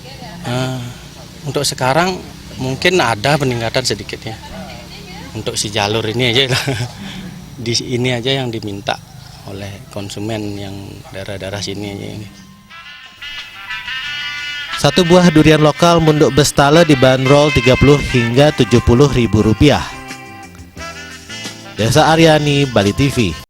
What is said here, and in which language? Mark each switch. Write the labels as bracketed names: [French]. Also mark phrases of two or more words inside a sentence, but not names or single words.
[Indonesian] Untuk sekarang mungkin ada peningkatan sedikit ya. Untuk si jalur ini aja di ini aja yang diminta oleh konsumen yang daerah-daerah sini aja ini. Satu buah durian lokal Munduk Bestale dibanderol 30 hingga 70.000 rupiah. Desa Aryani, Bali TV.